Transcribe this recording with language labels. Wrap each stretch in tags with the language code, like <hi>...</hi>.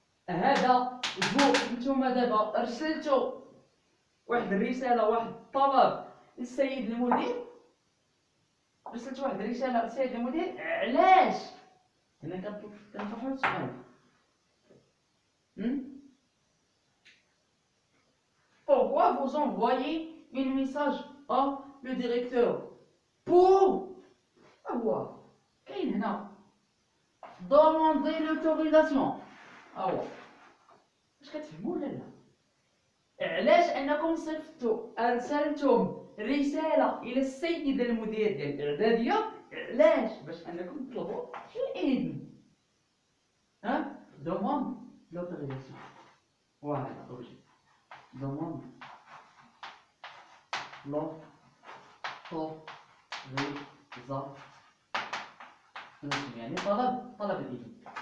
<ar>هذا فوق نتوما دابا ارسلتو واحد الرساله واحد الطلب للسيد المدير، رسلت واحد الرساله للسيد المدير علاش؟ هنا كنطرحو السؤال.</ar> <fr>Pourquoi vous envoyez un message à le directeur pour avoir</fr> <ar>كاين هنا</ar> <fr>demander l'autorisation.</fr> <ar>واش كتفهموا ولا لا؟ علاش انكم ارسلتم رساله الى السيد المدير ديال الاعداديه؟ علاش؟ باش انكم تطلبوا الاذن.</ar> <fr>demande l'autorisation.</fr> <ar>فوالا اوجي</ar> <fr>demande l'autorisation</fr> <ar>يعني طلب الإذن.</ar>